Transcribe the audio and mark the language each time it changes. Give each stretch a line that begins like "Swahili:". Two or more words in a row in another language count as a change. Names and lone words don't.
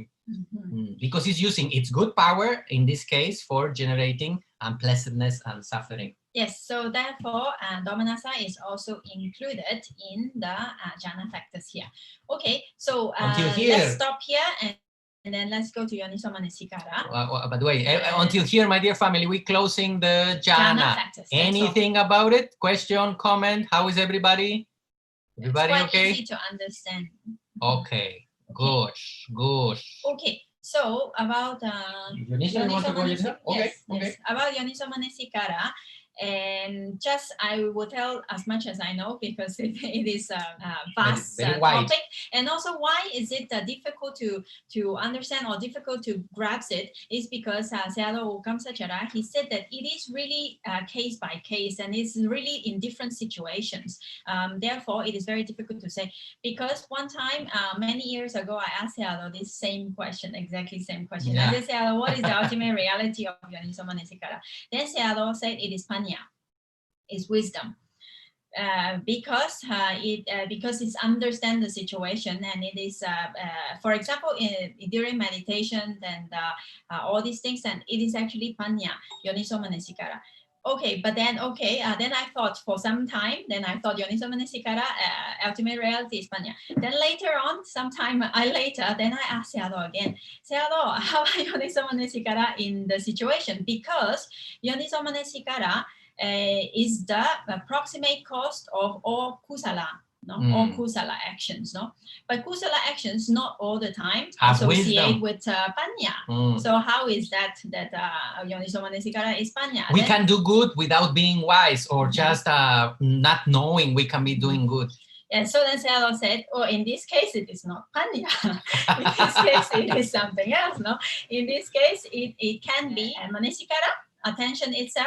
English: Because it's using its good power, in this case, for generating unpleasantness and suffering. Yes, so therefore, domanassa is also included in the jhana factors here. Okay, so let's stop here and then let's go to
Pali: yoniso manasikāra.
English: By the way, until here, my dear family, we're closing the jhana. Factors, anything about it? Question, comment? How is everybody? Everybody it's quite okay? Easy to understand. Okay. Good. Okay, so about Yoniso, you want to go yourself? Okay. Yes. About
Pali: yoniso manasikāra,
English: and just I will tell as much as I know, because it is a vast very topic. And also, why is it difficult to understand or difficult to grasp it is because Sayadaw Kamsachara, he said that it is really case by case, and it's really in different situations. Therefore, it is very difficult to say. Because one time, many years ago, I asked Sayadaw this same question, exactly same question. Yeah. I said, Sayadaw, what is the ultimate reality of
Pali: yoniso manasikāra?
English: Then Sayadaw said it is panya. Is wisdom, because it's understand the situation, and it is for example during meditation and all these things, and it is actually
Pali: panya, yoniso manasikāra.
English: Okay, but then then I thought for some time, then I thought
Pali: yoniso manasikāra
English: ultimate reality is panya. Then later on, then I asked Sayadaw again, Sayadaw, how about
Pali: yoniso manasikāra
English: in the situation? Because
Pali: yoniso manasikāra
English: is the approximate cost of all kusala, all kusala actions, But kusala actions not all the time associate with panya. So how is that
Pali: yoniso manasikāra
English: is panya? We can do good without being wise, or just not knowing we can be doing good. And so then Sayadaw said, in this case, it is not panya. In this case, it is something else, In this case, it can be manasikāra, attention itself.